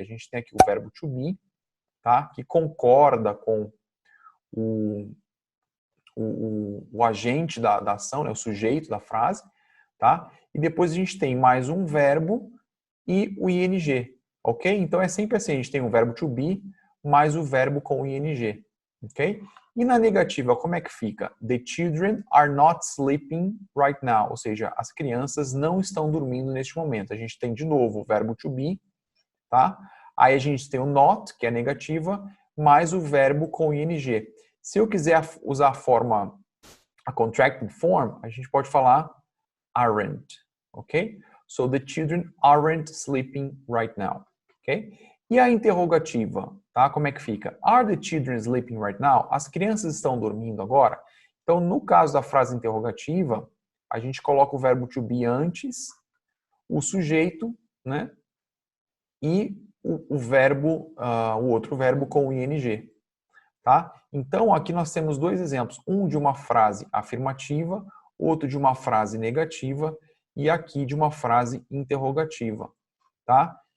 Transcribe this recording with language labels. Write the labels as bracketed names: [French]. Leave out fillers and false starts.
[Portuguese] A gente tem aqui o verbo to be, tá? Que concorda com o agente da ação, né? O sujeito da frase, tá? E depois a gente tem mais um verbo e o ing, ok? Então, é sempre assim, a gente tem o verbo to be mais o verbo com o ing, ok? E na negativa, como é que fica? [English] The children are not sleeping right now. [Portuguese] Ou seja, as crianças não estão dormindo neste momento. A gente tem de novo o verbo to be, tá? Aí a gente tem o not, que é a negativa, mais o verbo com ing. Se eu quiser usar a contracted form, a gente pode falar aren't, ok? [English] So the children aren't sleeping right now, ok? [Portuguese] E a interrogativa, tá? Como é que fica? [English] Are the children sleeping right now? [Portuguese] As crianças estão dormindo agora? Então, no caso da frase interrogativa, a gente coloca o verbo to be antes, o sujeito, né? E o verbo, o outro verbo com o ing, tá? Então, aqui nós temos dois exemplos. Um de uma frase afirmativa, outro de uma frase negativa e aqui de uma frase interrogativa, tá?